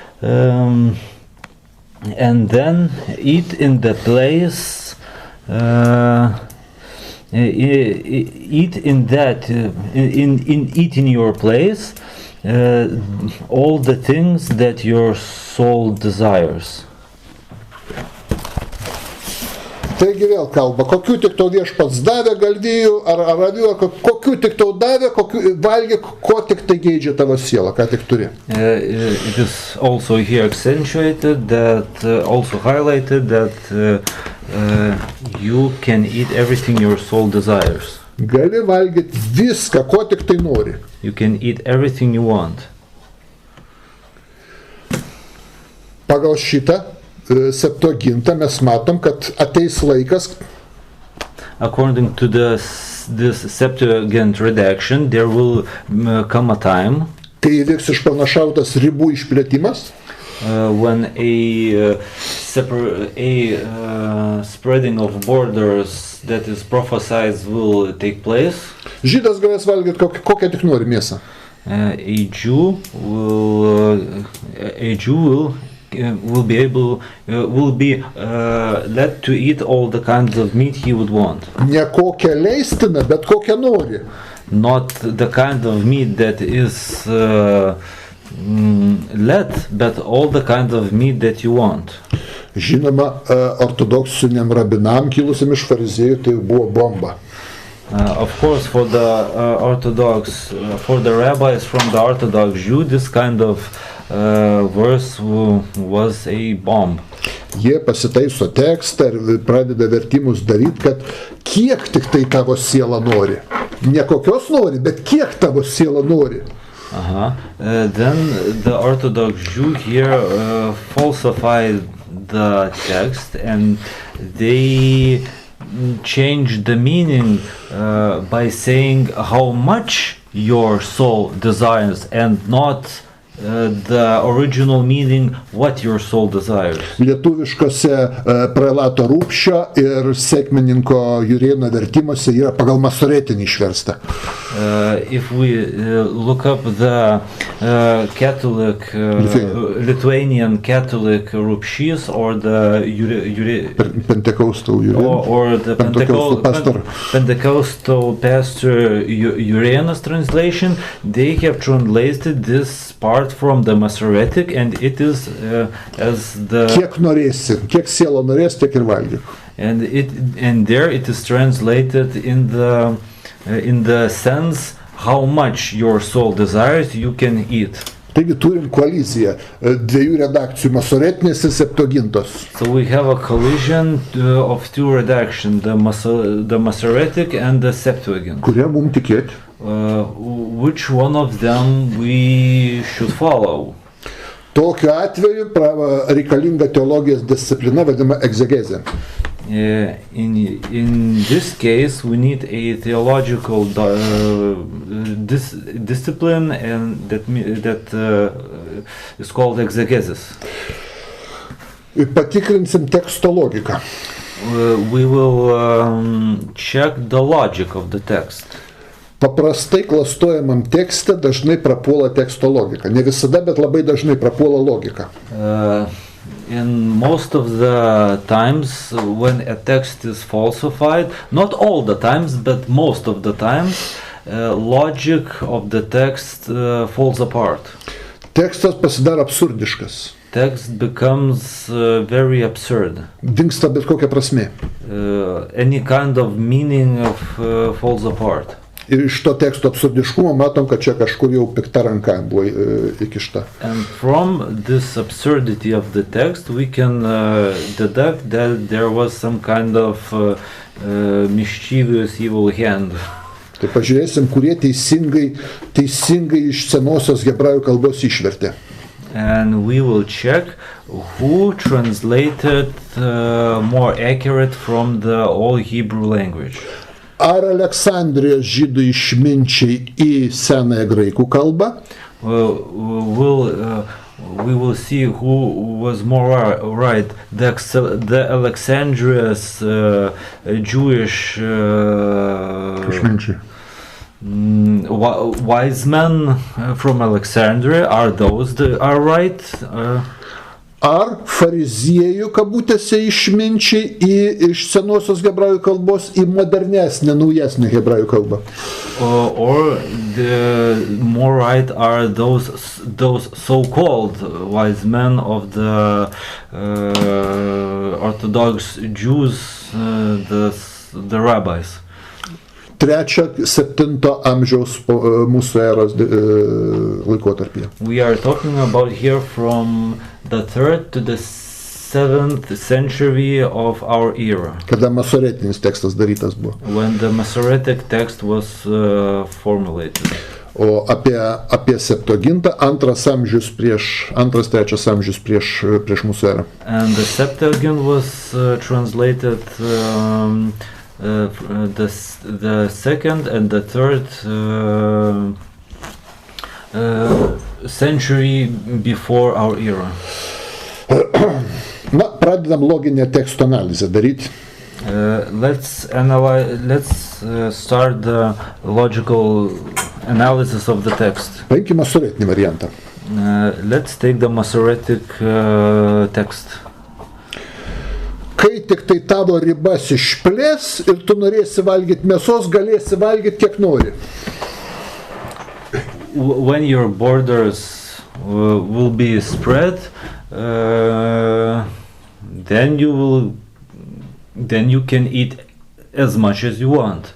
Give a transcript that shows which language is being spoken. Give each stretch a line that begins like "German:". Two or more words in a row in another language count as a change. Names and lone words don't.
English: and then eat in the place, eat in your place all the things that your soul desires.
Lithuanian: Taigi vėl kalba, kokių tik tau viešpats davė galvijų ar avių, kokių tik tau davė, valgyk, ko tik tai geidžia tavo siela, ką tik turi.
English: It is also here accentuated that, also highlighted that you can eat everything your soul desires.
Lithuanian: Gali valgyti viską, ko tik tai nori.
English: You can eat everything you want.
Lithuanian: Pagal šitą Septuagintą mes matom, kad ateis laikas.
English: according to this Septuagint redaction, there will come a time
Lithuanian: kai įvyks išpranašautas ribų išplėtimas,
English: when a spreading of borders that is prophesied will take place.
Lithuanian: Žydas galės valgyti kokią tik nori mėsą.
English: A Jew will be led to eat all the kinds of meat he would want.
Lithuanian: Ne kokią leistiną, bet kokią nori.
English: Not the kind of meat that is led, but all the kinds of meat that you want.
Lithuanian: Žinoma, ortodoksiniam rabinam kilusiam iš fariziejų tai buvo bomba.
English: Of course, for the for the rabbis from the Orthodox Jew, this kind of verse was a bomb.
Lithuanian: Jie pasitaiso tekstą ir pradeda vertimus daryti, kad kiek tik tai tavo siela nori. Ne kokios nori, bet kiek tavo siela nori.
English: Then the Orthodox Jew here falsified the text, and they changed the meaning by saying how much your soul desires, and not the original meaning what your soul desires.
Lithuanian: Lietuviškose prelato Rūpščio ir sekmininko Jurėno vertimuose yra pagal masoretinį išversta.
English: If we look up the Catholic Lithuanian Catholic Rūpšys or the Pentecostal Jurėno or the Pentecostal pastor Jurėnas translation, they have translated this part from the Masoretic, and it is as the
Lithuanian: kiek norėsi, kiek siela norės, tiek ir valgyk.
English: And there it is translated in the sense how much your soul desires you can eat.
Lithuanian: Taigi turim koaliciją dviejų redakcijų, masoretinės ir Septuagintos.
English: So we have a collision of two redactions, the Masoretic and the Septuagint.
Lithuanian: Kurie mums tikėti?
English: Which one of them we should follow?
Lithuanian: Tokiu atveju reikalinga teologijos disciplina vadinama egzegezė.
English: In this case, we need a theological discipline, and that is called exegesis.
Lithuanian: Patikrinsim teksto logiką.
English: We will check the logic of the text.
Lithuanian: Paprastai klastojamam tekste dažnai prapuola teksto logika. Ne visada, bet labai dažnai prapuola logika.
English: In most of the times when a text is falsified, not all the times, but most of the times, logic of the text falls apart.
Lithuanian: Tekstas pasidaro absurdiškas.
English: Text becomes very absurd.
Lithuanian: Dingsta bet kokia prasmė.
English: Any kind of meaning falls apart.
Lithuanian: Ir iš to teksto absurdiškumo matom, kad čia kažkur jau pikta ranka buvo įkišta.
English: And from this absurdity of the text we can deduct that there was some kind of mischievous evil hand.
Lithuanian: Tai pažiūrėsim, kurie teisingai iš senosios hebrajų kalbos išvertė.
English: And we will check who translated more accurate from the Old Hebrew language.
Lithuanian: Ar Aleksandrijos žydų išminčiai į senąją graikų kalbą?
English: We will see who was more right, the Alexandria's Jewish
Lithuanian: išminčiai.
English: Wise men from Alexandria, are those that are right?
Lithuanian: Ar fariziejų kabutėse išminčiai iš senosios hebrajų kalbos į modernesnę, naujesnę hebrajų kalbą?
English: Or the more right are those so-called wise men of the Orthodox Jews, the rabbis.
Lithuanian: 3-7 amžiaus mūsų eros laikotarpyje.
English: We are talking about here from the 3rd to the 7th century of our era.
Lithuanian: Kada masoretinis tekstas darytas buvo.
English: When the Masoretic text was formulated.
Lithuanian: O apie Septuagintą 2-3 amžius prieš mūsų erą.
English: And the Septuagint was translated the second and the third century before our era.
Lithuanian: Na, pradedam loginę teksto analizę daryti.
English: Let's start the logical analysis of the text.
Lithuanian: Paimkime masoretinį variantą.
English: Let's take the Masoretic text.
Lithuanian: Kai tik tai tavo ribas išplės ir tu norėsi valgyti mėsos, galėsi valgyti kiek nori.
English: When your borders will be spread, then you can eat as much as you want.